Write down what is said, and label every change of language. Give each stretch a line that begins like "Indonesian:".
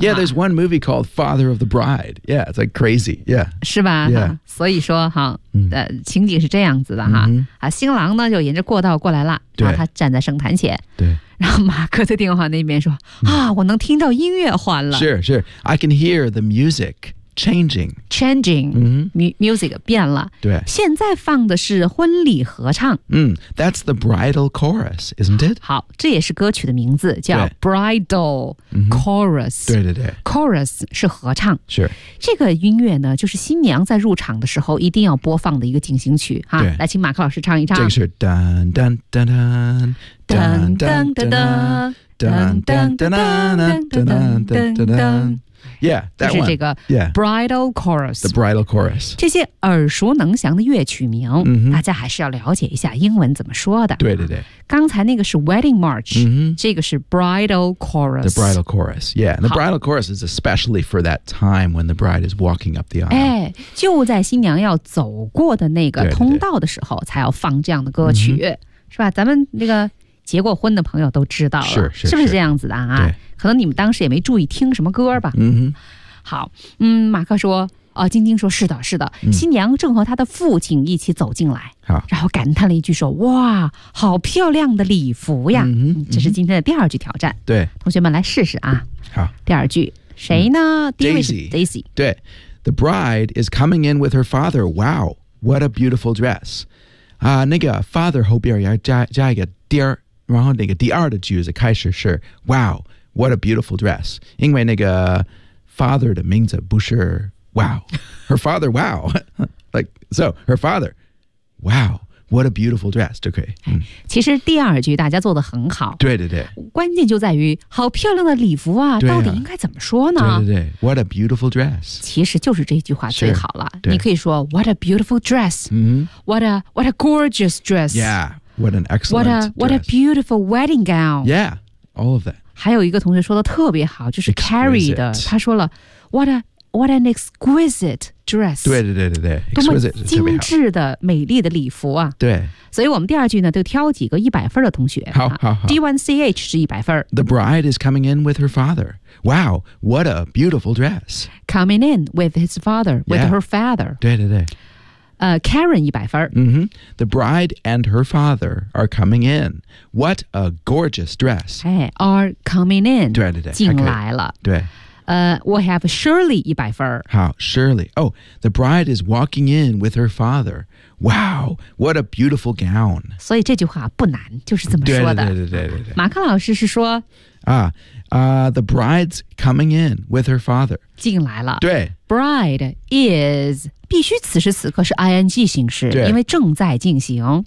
English: Yeah, there's one movie called Father of the Bride. Yeah, it's like crazy. Yeah.
Chinese: 是吧？
English: Yeah.
Chinese: 所以说哈。情景是这样子的哈、新郎呢就沿着过道过来了，对，然后他站在圣坛前，对，然后马克在电话那边说、我能听到音乐换了，是是
English: I can hear the music changing、
Chinese: music 变了，对，现在放的是婚礼合唱、
English: That's the bridal chorus, isn't it?
Chinese: 好，这也是歌曲的名字叫
English: bridal chorus、
Chinese: 对对对 chorus 是合唱，是这个音乐呢就是新娘在入场的时候一定要播放的一个进行曲哈，来请马克老师唱一唱，这个是噔噔噔噔噔噔噔噔噔噔噔噔噔噔噔噔噔，
English: Yeah, that one.
Chinese: 就是这个
English: bridal chorus. The bridal chorus.
Chinese: 这些耳熟能详的乐曲名、大家还是要了解一下英文怎么说的。对对对。刚才那个是
English: wedding march,、
Chinese: 这个是
English: bridal chorus. The bridal chorus, yeah. And the bridal chorus is especially for that time when the bride is walking up the aisle.
Chinese: 哎，就在新娘要走过的那个通道的时候才要放这样的歌曲，对对对，是吧？咱们那个结过婚的朋友都知道了，是是是，是不是这样子的啊？对，可能你们当时也没注意听什么歌吧。好，马克说，晶晶说，是的，是的，新娘正和她的父亲一起走进来，然后感叹了一句说，哇，好漂亮的礼服呀。这是今天的第二句挑战，对，同学们来试试啊。好，第二句谁呢？第一位是
English: Daisy，
Chinese: 对，
English: The bride is coming in with her father. Wow, what a beautiful dress.
Chinese: 那个 father 后边要加一个第二，然后那个第二的句子开始是 wow。
English: What a beautiful dress.
Chinese: 因为那个 father 的名字不是
English: wow. Her father, wow. Like, so, her father, wow. What a beautiful dress.
Chinese: 就可以。其实第二句大家做得很好。对对对。关键就在于好漂亮的礼服啊到底应该怎么说呢？对对对。
English: What a beautiful dress.
Chinese: 其实就是这句话最好了。你可以说
English: what a beautiful dress.、 What a gorgeous dress. Yeah. What an excellent dress. What a beautiful wedding gown. Yeah. All of that.
Chinese: 还有一个同学说的特别好，就是 Carrie 的，他说了
English: What an exquisite dress，
Chinese: 对对对对对，多么精致的美丽的礼服啊，对，所以我们第二句呢就挑几个100分的同学，好好好， D1CH 是100分。
English: The bride is coming in with her father. Wow, what a beautiful dress. Coming in with his father, with her father.
Chinese: 对对对。 Karen 100分。
English: The bride and her father are coming in. What a gorgeous dress. Hey, are coming in.
Chinese: 对对对。进来了。对。我
English: have
Chinese: Shirley 100分。好 ，Shirley。
English: Oh, the bride is walking in with her father. Wow, what a beautiful gown.
Chinese: 所以这句话不难，就是这么说的。对。马克老师是说
English: The bride's coming in with her father.
Chinese: 进来了。对。
English: Bride is
Chinese: 必须此时此刻是 ing 形式，因为正在进行。